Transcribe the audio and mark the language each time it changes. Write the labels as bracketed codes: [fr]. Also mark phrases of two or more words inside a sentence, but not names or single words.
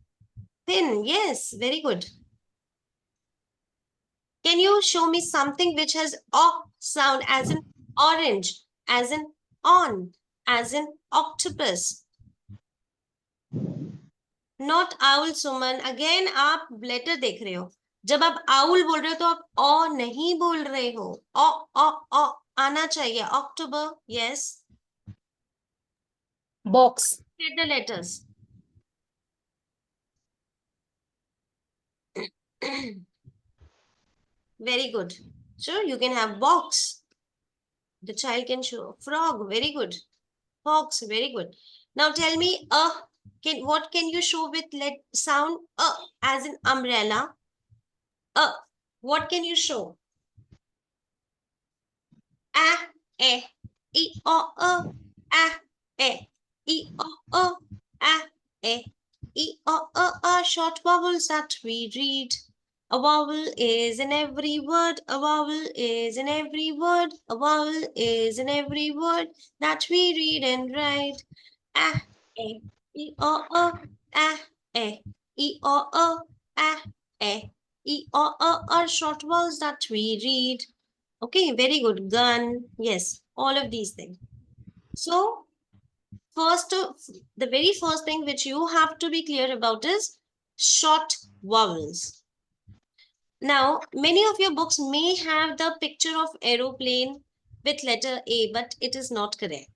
[en] Pin, yes, very good. Can you show me something which has O sound as in orange, as in on, as in octopus? Not owl, Suman. Again, [hi] आप letter देख रहे हो. जब आप owl बोल रहे हो तो आप ओ नहीं बोल रहे हो. ओ आना चाहिए. [en] October, yes. Box. Get the letters. Very good. Sure, you can have box. The child can show frog. Very good. Fox. Very good. Now tell me, what can you show with sound as in umbrella? What can you show? E, o, e, o, e, o, short vowels that we read. A vowel is in every word. A vowel is in every word. A vowel is in every word that we read and write. E, o, e, o, e, o, are short vowels that we read. Okay, very good. Gun, yes, all of these things. So, the very first thing which you have to be clear about is short vowels. Now, many of your books may have the picture of aeroplane with letter A, but it is not correct.